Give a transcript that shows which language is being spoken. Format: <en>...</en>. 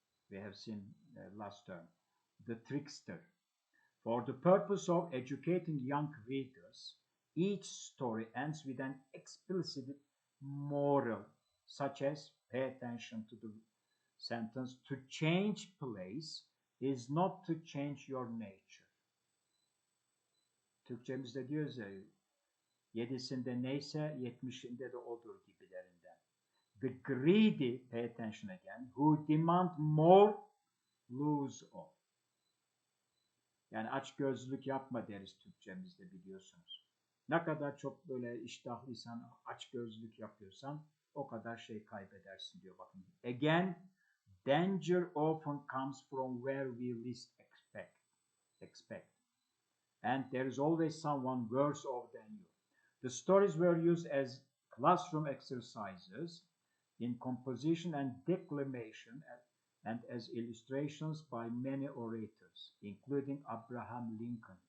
<en>We have seen last term, the trickster. For the purpose of educating young readers, each story ends with an explicit moral, such as pay attention to the sentence, to change place is not to change your nature.</en> <tr>Türkçemizde diyoruz ya, yedisinde neyse yetmişinde de odur gibilerinden.</tr> <en>The greedy, pay attention again, who demand more, lose all.</en> <tr>Yani açgözlülük yapma deriz Türkçemizde, biliyorsunuz. Ne kadar çok böyle iştahlıysan, açgözlülük yapıyorsan o kadar şey kaybedersin diyor, bakın.</tr> <en>Again, danger often comes from where we least expect. And there is always someone worse off than you. The stories were used as classroom exercises in composition and declamation and as illustrations by many orators, including Abraham Lincoln.</en>